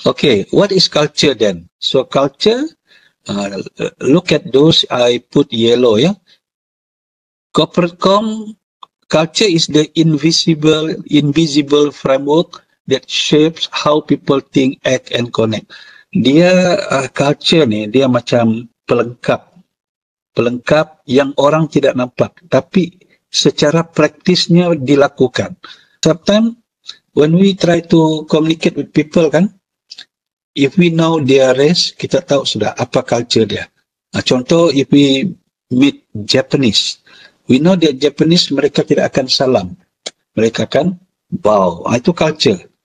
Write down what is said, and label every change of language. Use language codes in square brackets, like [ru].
[en] Okay, what is culture then? So culture, look at those I put yellow, ya. Corporate culture is the invisible framework that shapes how people think, act and connect. [ms] Dia culture ni dia macam pelengkap yang orang tidak nampak, tapi secara praktisnya dilakukan. [en] Sometimes when we try to communicate with people kan, if we know their race, [ms] kita tahu sudah apa culture dia. Contoh, [en] if we meet Japanese, we know that Japanese [ms] mereka tidak akan salam, mereka akan bow. Itu culture.